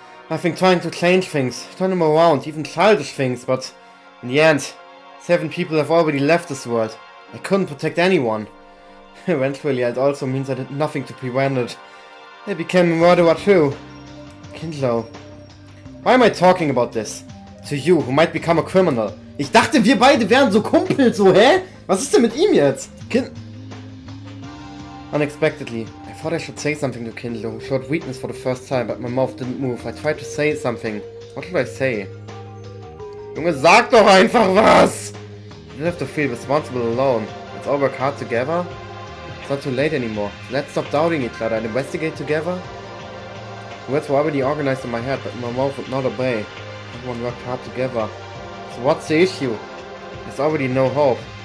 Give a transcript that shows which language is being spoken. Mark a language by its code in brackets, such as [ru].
[en] I've been trying to change things, turn them around, even childish things, but in the end, 7 people have already left this world. I couldn't protect anyone. Eventually, it also means I did nothing to prevent it. I became a murderer too. Kindle, why am I talking about this? To you, who might become a criminal. [de] Ich dachte, wir beide wären so Kumpel, so, hä? Was ist denn mit ihm jetzt? [en] Unexpectedly, I thought I should say something to Kindle, who showed weakness for the first time, but my mouth didn't move. I tried to say something. What should I say? [de] Junge, sag doch einfach was! [en] You don't have to feel responsible alone. Let's all work hard together. It's not too late anymore. Let's stop doubting each other and investigate together. The words were already organized in my head, but my mouth would not obey. Everyone worked hard together. So what's the issue? There's already no hope.